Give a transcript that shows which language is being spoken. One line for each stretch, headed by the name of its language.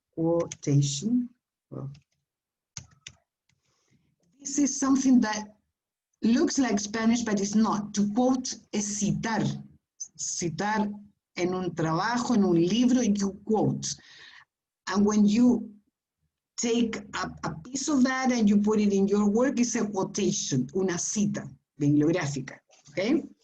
English: Well, this is something that looks like Spanish, but it's not. To quote
Spanish: es citar. Citar en un trabajo, en un libro,
English: you quote. And when you take a piece of that and you put it in your work, it's a quotation,
Spanish: una cita bibliográfica,
English: okay?